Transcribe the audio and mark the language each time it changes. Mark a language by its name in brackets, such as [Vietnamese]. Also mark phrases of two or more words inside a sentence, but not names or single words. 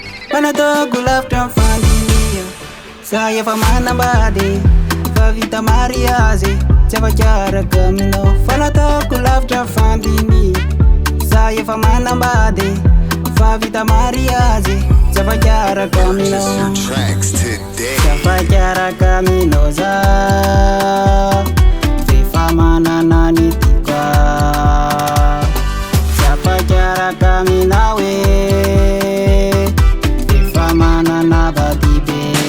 [Malagasy] Fa nataoko lavitra mifandimia, za efa manambady, fa vita mariage, tsy afa-kiaraka aminao. Fa nataoko lavitra mifandimia, za efa manambady, fa vita mariage, tsy afa-kiaraka aminao. [English] Purchase your tracks today. [Malagasy] Tsy afa-kiaraka aminao za, efa manana ny tiako. Tsy afa-kiaraka aminao e, efa manana vady be.